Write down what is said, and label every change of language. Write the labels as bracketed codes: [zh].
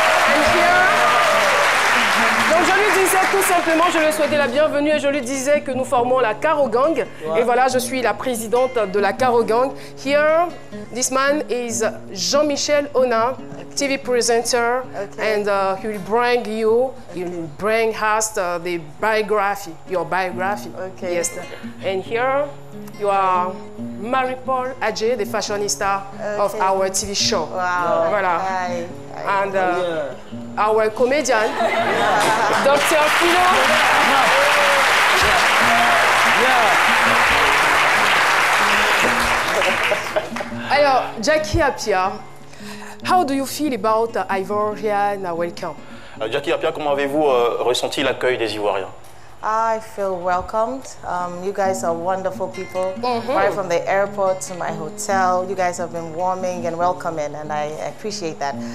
[en] And here, [fr] donc je lui disais tout simplement, je lui souhaitais la bienvenue et je lui disais que nous formons la Caro Gang. Wow. Et voilà, je suis la présidente de la Caro Gang. [en] Here, this man is Jean-Michel Honard, TV presenter, and he will bring us the biography, your biography. Okay. Yes. And here, you are Marie-Paul Adjé, the fashionista of our TV show. Wow. Voilà. And our comedian, Dr. Philo. Alors, Jackie Appiah, how do you feel about Ivorian welcome? [fr] Jackie Appiah, comment avez-vous ressenti l'accueil des Ivoiriens? [en] I feel welcomed. You guys are wonderful people. Right from the airport to my hotel, you guys have been warming and welcoming, and I appreciate that.